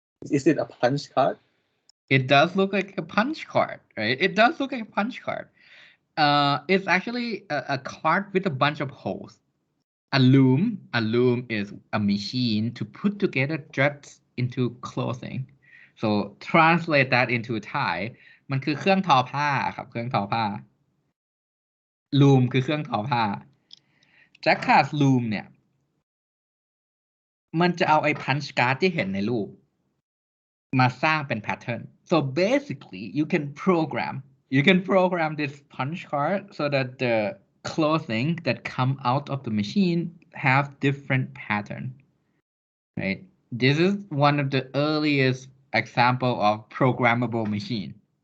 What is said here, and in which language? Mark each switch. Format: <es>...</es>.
<en>Is it a punch card? It does look like a punch card, right? It does look like a punch card. It's actually a card with a bunch of holes. A loom is a machine to put together threads into clothing. So translate that into Thai</en> <th>มันคือเครื่องทอผ้าครับเครื่องทอผ้า loom คือเครื่องทอผ้า Jacquard's loom เนี่ยมันจะเอาไอ้ punch card ที่เห็นในรูปมาสร้างเป็น pattern.</th> <en>So basically you can program this punch card so that the clothing that come out of the machine have different pattern, right? This is one of the earliest example of programmable machine.</en>